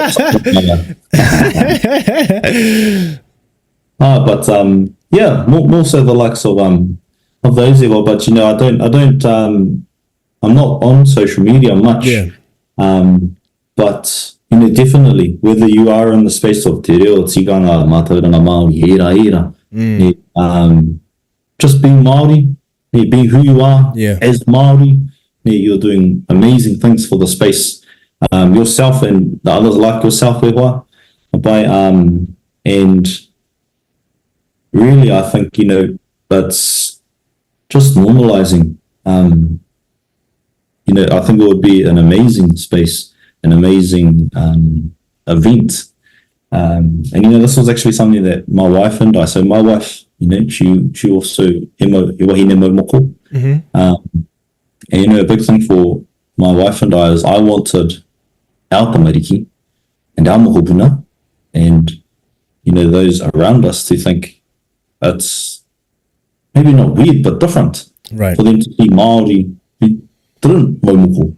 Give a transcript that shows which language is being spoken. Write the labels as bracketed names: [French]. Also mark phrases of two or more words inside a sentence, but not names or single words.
[English] More so the likes of those ever, but you know, I'm not on social media much. Yeah. But you know, definitely, whether you are in the space of [Māori] te reo, tiganga, mātauranga Māori, [English] era, just being Māori, being who you are as Māori, you're doing amazing things for the space, yourself and the others like yourself, and really, I think, you know, that's just normalizing. You know, I think it would be an amazing space, an amazing event. And, you know, this was actually something that my wife and I, so my wife, you know, she also, [Māori] he wahine maumoko. [English] And, you know, a big thing for my wife and I is I wanted our tamariki and our mohopuna and, you know, those around us to think it's maybe not weird, but different. Right. For them to be Māori who didn't maumoko.